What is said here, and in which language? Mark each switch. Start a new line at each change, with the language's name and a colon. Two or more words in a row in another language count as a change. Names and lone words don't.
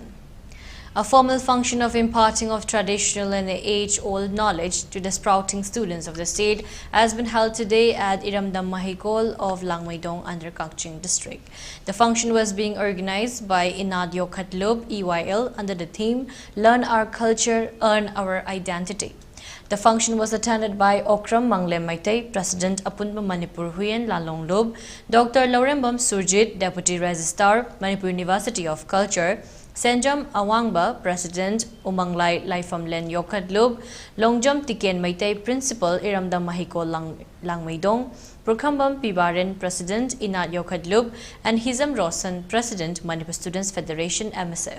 English: A formal function of imparting of traditional and age-old knowledge to the sprouting students of the state has been held today at Iramdam Mahikol of Langmaidong under Kakching district. The function was being organized by Inadyo Khatlub EYL under the theme Learn Our Culture, Earn Our Identity. The function was attended by Okram Manglem Maitei, President Apunba Manipur Huyen Lalong Lob, Dr. Laurembam Surjit, Deputy Registrar, Manipur University of Culture, Senjam Awangba, President Umanglai Laifamlen Yokadlub, Longjam Tiken Maitei, Principal Iramdam Mahiko Langmaidong, Prokambam Pibaren, President Inat Yokadlub, and Hizam Rosan, President Manipur Students Federation MSF.